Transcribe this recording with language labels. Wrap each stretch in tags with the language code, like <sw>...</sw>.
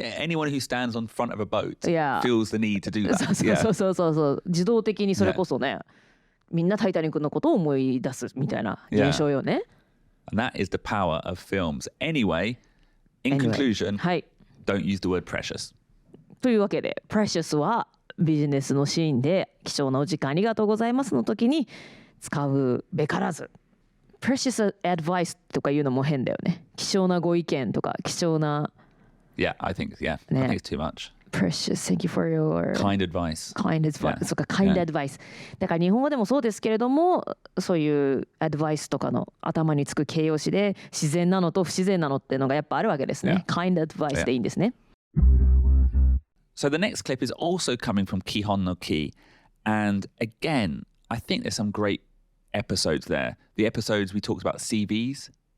<en>Anyone who stands on front of a boat Yeah. feels the need to do that.</en> <ja>そう自動的にそれこそね、みんなタイタニックのことを思い出すみたいな現象よね。</ja> <en>And that is the power of films. Anyway, in conclusion,</en> <ja>はい。</ja> <en>don't use the word precious.</en> <ja>というわけで、Precious はビジネスのシーンで貴重なお時間ありがとうございますの時に使うべからず。</ja> <en>Precious advice</en> <ja>とか言うのも変だよね。貴重なご意見とか貴重な</ja> <en>Yeah, I think it's too much. Precious, thank you for your Kind advice. kind advice. Yeah.</en> <ja>そうか、kind</ja> <en>Yeah. advice.</en> <ja>だから日本語でもそうですけれども、そういうアドバイスとかの頭につく形容詞で自然なのと不自然なのっていうのがやっぱあるわけですね。</ja> <en>kind advice</en> <ja>でいいんですね。</ja> <en>So the next clip is also coming from 基本のKEY. And again, I think there's some great episodes there. The episodes we talked about CVEs.</en>